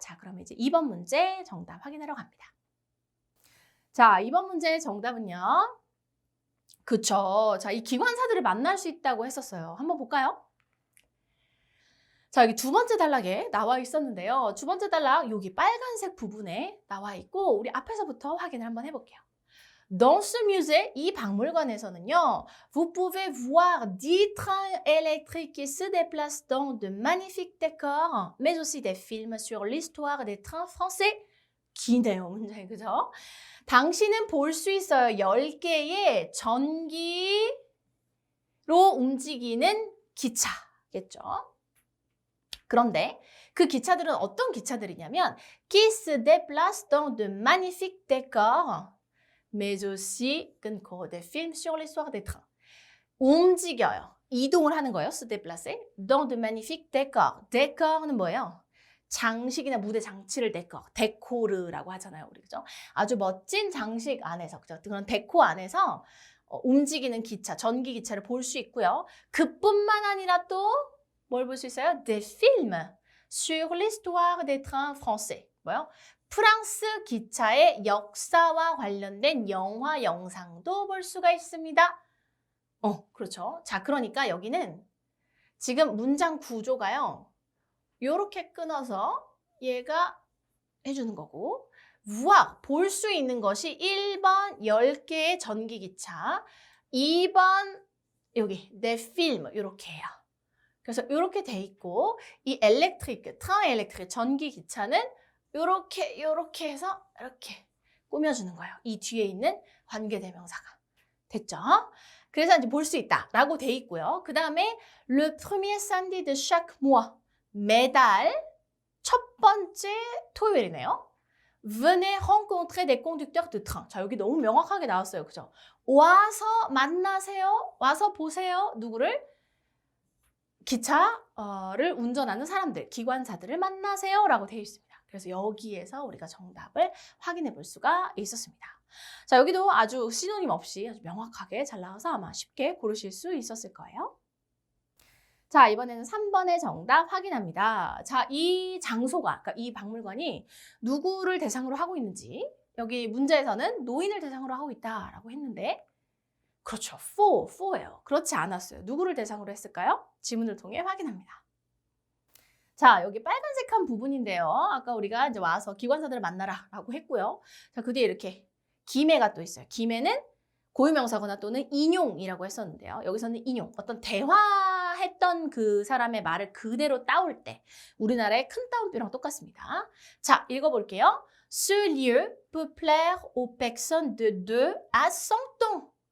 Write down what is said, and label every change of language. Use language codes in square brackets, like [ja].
[ko] 자, 그러면 이제 2번 문제 정답 확인하러 갑니다. 자, 2번 문제의 정답은요. 그쵸. 자, 이 기관사들을 만날 수 있다고 했었어요. 한번 볼까요? 자, 여기 두 번째 단락에 나와 있었는데요. 두 번째 단락 여기 빨간색 부분에 나와 있고 우리 앞에서부터 확인을 한번 해볼게요. [fr] Dans ce musée, [ko] 이 박물관에서는요, [fr] vous pouvez voir 10 trains électriques qui se déplacent dans de magnifiques décors, mais aussi des films sur l'histoire des trains français. [ko] 기네요, 문장이, 그죠? 당신은 볼 수 있어요. 10개의 전기로 움직이는 기차겠죠. 그런데 그 기차들은 어떤 기차들이냐면 [fr] qui se déplacent dans de magnifiques décors, mais aussi des films sur l'histoire des trains. [ko] 움직여요. 이동을 하는 거예요. [fr] se déplacer dans de magnifiques décors. [ko] décor는 뭐예요? 장식이나 무대 장치를 데코르라고 하잖아요, 우리, 그죠? 아주 멋진 장식 안에서, 그죠? 그런 데코 안에서 움직이는 기차, 전기 기차를 볼 수 있고요. 그뿐만 아니라 또 뭘 볼 수 있어요? [fr] des films sur l'histoire des trains français. [ko] 뭐요? 프랑스 기차의 역사와 관련된 영화, 영상도 볼 수가 있습니다. 그렇죠. 자, 그러니까 여기는 지금 문장 구조가요. 요렇게 끊어서 얘가 해주는 거고, voir, 볼 수 있는 것이 1번 10개의 전기기차, 2번 여기 des films 요렇게 해요. 그래서 요렇게 돼 있고, 이 엘렉트릭, 트랑 엘렉트릭 전기기차는 요렇게 해서 이렇게 꾸며주는 거예요. 이 뒤에 있는 관계대명사가. 됐죠? 그래서 이제 볼 수 있다라고 돼 있고요. 그 다음에 [fr] le premier samedi de chaque mois. [ko] 매달 첫 번째 토요일이네요. [fr] Venez rencontrer des conducteurs de train. [ko] 자, 여기 너무 명확하게 나왔어요. 그죠? 와서 만나세요. 와서 보세요. 누구를? 기차를 운전하는 사람들, 기관사들을 만나세요. 라고 되어 있습니다. 그래서 여기에서 우리가 정답을 확인해 볼 수가 있었습니다. 자, 여기도 아주 시노님 없이 아주 명확하게 잘 나와서 아마 쉽게 고르실 수 있었을 거예요. 자, 이번에는 3번의 정답 확인합니다. 자, 이 장소가, 그러니까 이 박물관이 누구를 대상으로 하고 있는지, 여기 문제에서는 노인을 대상으로 하고 있다라고 했는데, 그렇죠. for예요. 그렇지 않았어요. 누구를 대상으로 했을까요? 지문을 통해 확인합니다. 자, 여기 빨간색한 부분인데요. 아까 우리가 이제 와서 기관사들을 만나라 라고 했고요. 자, 그 뒤에 이렇게 기매가 또 있어요. 기매는 고유명사거나 또는 인용이라고 했었는데요. 여기서는 인용, 어떤 대화했던 그 사람의 말을 그대로 따올 때 우리나라의 큰 따옴표랑 똑같습니다. 자, 읽어볼게요. [fr] Ce lieu peut plaire aux personnes de 2 à 100 ans.